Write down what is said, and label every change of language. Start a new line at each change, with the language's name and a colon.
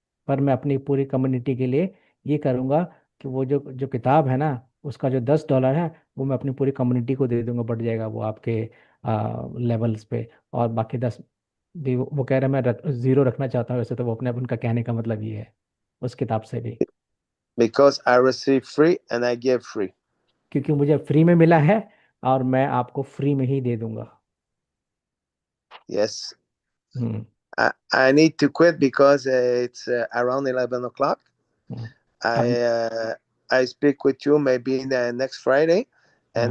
Hindi: पर मैं अपनी पूरी कम्युनिटी के लिए ये करूंगा कि वो जो जो किताब है ना उसका जो $10 है वो मैं अपनी पूरी कम्युनिटी को दे दूंगा। बढ़ जाएगा वो आपके लेवल्स पे। और बाकी 10 भी वो कह रहे हैं मैं ज़ीरो रखना चाहता हूँ। वैसे तो वो अपने उनका कहने का मतलब ये है उस किताब से भी
English: Because I receive free and I give free.
Hindi: क्योंकि मुझे फ्री में मिला है और मैं आपको फ्री में ही दे दूंगा।
English: Yes. Hmm. I need to quit because it's around 11 o'clock. Hmm. I
Hindi: अब
English: uh, I speak with you maybe the next Friday, and